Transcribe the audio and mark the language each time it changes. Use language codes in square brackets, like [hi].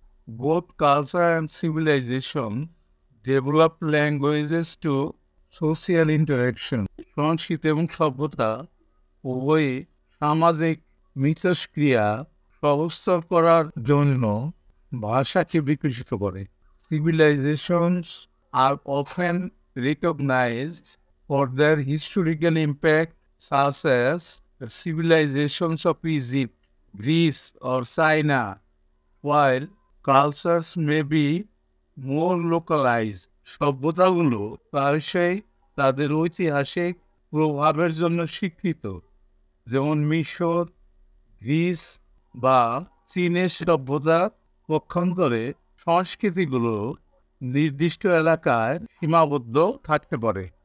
[en] Both culture and civilization develop languages to social interaction. [bn] সংস্কৃতি এবং সভ্যতা উভয়ই সামাজিক মিথস্ক্রিয়া সহজতর করার জন্য ভাষাকে বিকশিত করে। [en] Civilizations are often recognized for their historical impact, such as the civilizations of Egypt, Greece, or China, while cultures may be more localized. [bn] সভ্যতাগুলো প্রায়শই তাদের ঐতিহাসিক প্রভাবের জন্য স্বীকৃত, যেমন মিশর, গ্রিস বা চীনের সভ্যতা পক্ষান্তরে সংস্কৃতিগুলো নির্দিষ্ট এলাকায় সীমাবদ্ধ থাকতে পারে।